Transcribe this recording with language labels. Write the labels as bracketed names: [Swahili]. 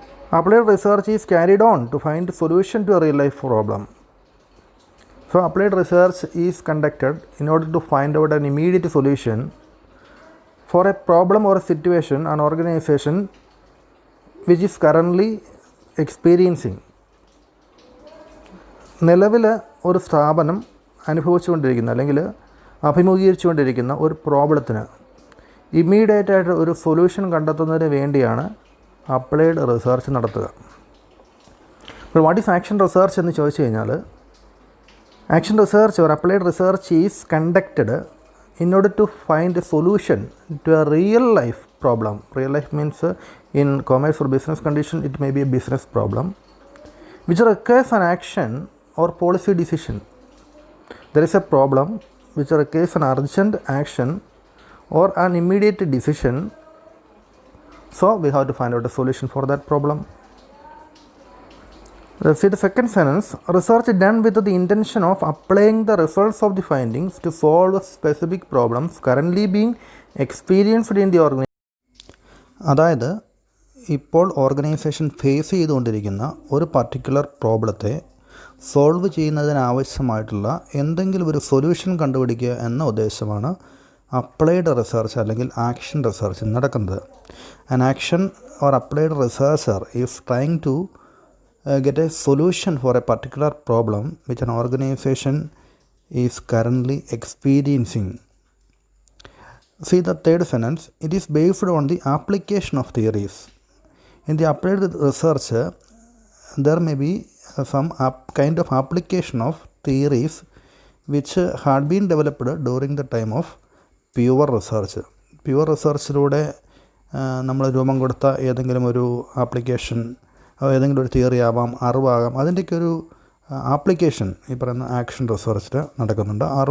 [English] Applied research is carried on to find a solution to a real life problem. So applied research is conducted in order to find out an immediate solution for a problem or a situation an organization which is currently experiencing. [Malayalam] നിലവിൽ ഒരു സ്ഥാപനം അനുഭവിച്ചുകൊണ്ടിരിക്കുന്ന അല്ലെങ്കിൽ അഭിമുഖീകരിച്ചുകൊണ്ടിരിക്കുന്ന ഒരു പ്രോബ്ലത്തിന് ഇമ്മീഡിയറ്റായിട്ട് ഒരു solution കണ്ടെത്തുന്നതിന് വേണ്ടിയാണ് applied research നടത്തുക. [English] അപ്പോൾ what is action research [Malayalam] എന്ന് ചോദിച്ചു കഴിഞ്ഞാൽ, [English] Action research or applied research is conducted in order to find a solution to a real life problem. Real life means in commerce or business condition it may be a business problem which requires an action or policy decision. There is a problem which requires an urgent action or an immediate decision, so we have to find out a solution for that problem. Let's see the second sentence. Research done with the intention of applying the results of the findings to solve specific problems currently being experienced in the organization. [Malayalam] അതായത് ഇപ്പോൾ organisation face ചെയ്തുകൊണ്ടിരിക്കുന്ന ഒരു particular പ്രോബ്ലത്തെ solve ചെയ്യുന്നതിനാവശ്യമായിട്ടുള്ള എന്തെങ്കിലും ഒരു solution കണ്ടുപിടിക്കുക എന്ന ഉദ്ദേശമാണ് applied research അല്ലെങ്കിൽ action research നടക്കുന്നത്. [English] An action or applied researcher is trying to get a solution for a particular problem which an organization is currently experiencing. See the third sentence. It is based on the application of theories. In the applied research, there may be some kind of application of theories which had been developed during the time of pure research. [Malayalam] Pure researchലൂടെ നമ്മൾ രൂപം കൊടുത്ത ഏതെങ്കിലും ഒരു application, ഏതെങ്കിലും ഒരു theory ആവാം, അറിവാകാം, അതിൻ്റെയൊക്കെ ഒരു ആപ്ലിക്കേഷൻ ഈ പറയുന്ന ആക്ഷൻ റിസർച്ചിൽ നടക്കുന്നുണ്ട്.